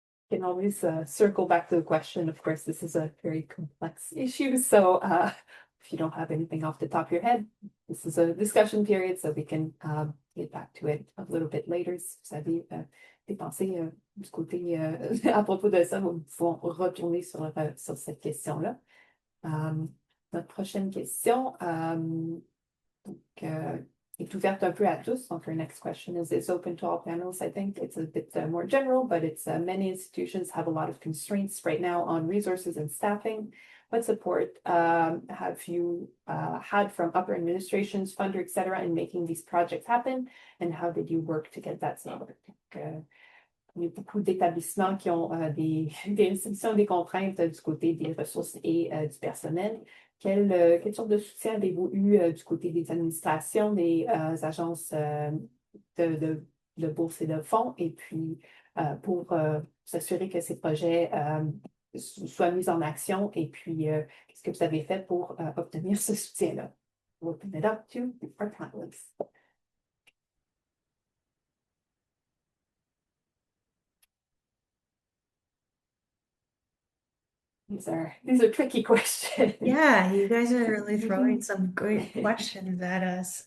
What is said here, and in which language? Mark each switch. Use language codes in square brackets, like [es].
[en] Can always circle back to the question. Of course, this is a very complex issue. So if you don't have anything off the top of your head, this is a discussion period, so we can get back to it a little bit later. [fr] Si vous avez des pensées du côté à propos de ça, vous pouvez retourner sur cette question-là. Notre prochaine question Donc, est ouverte un peu à tous. [en] Donc, our next question is, it's open to all panels. I think it's a bit more general, but it's many institutions have a lot of constraints right now on resources and staffing. What support have you had from upper administrations, funder, et cetera, in making these projects happen? And how did you work to get that started? [fr] Il y a beaucoup d'établissements qui ont des restrictions, des contraintes du côté des ressources et du personnel. Quelle sorte de soutien avez-vous eu du côté des administrations, des agences de bourse et de fonds, et puis pour s'assurer que ces projets soient mis en action, et puis qu'est-ce que vous avez fait pour obtenir ce soutien-là? [en] We'll open it up to our panelists. These are tricky questions. Yeah, you guys are really throwing some good questions at us.